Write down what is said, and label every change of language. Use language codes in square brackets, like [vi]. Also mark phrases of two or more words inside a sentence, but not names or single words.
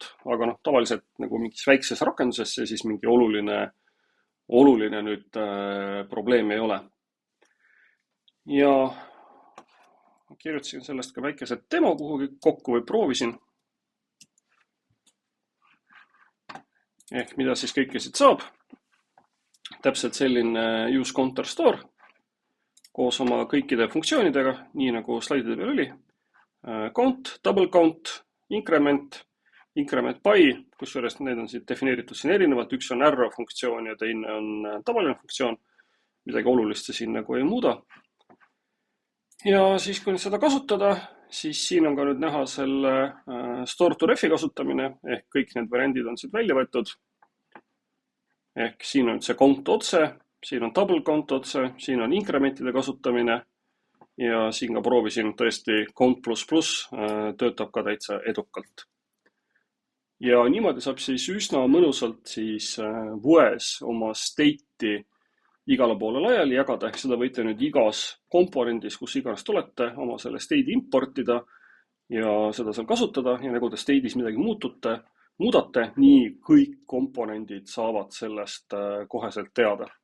[et] Aga tavaliselt nagu mingis väikses rakenduses see siis mingi oluline nüüd probleem ei ole. Ja kirjutasin sellest ka väikese demo kuhugi kokku või proovisin. Ehk mida siis kõike siit saab. Täpselt selline [en] use counter store [et] koos oma kõikide funktsioonidega, nii nagu slaidide peal oli. [en] Count, double count, increment by, [et] kusjuures need on siit defineeritud siin erinevalt. Üks on arrow funktsioon ja teine on tavaline funktsioon. Midagi olulist siin nagu ei muuda. Ja siis kui seda kasutada, siis siin on ka nüüd näha selle [en] store to refi [et] kasutamine, ehk kõik need variandid on siit välja võetud. Ehk siin on see count otse, siin on [en] double count [et] otse, siin on incrementide kasutamine ja siin ka proovisin tõesti count ++ töötab ka täitsa edukalt. Ja niimoodi saab siis üsna mõnusalt siis Vues oma state'i igale poole laiali jagada, ehk seda võite nüüd igas komponendis, kus iganes olete, oma selle state'i importida ja seda seal kasutada ja nagu te state'is midagi muudate, nii kõik komponendid saavad sellest koheselt teada.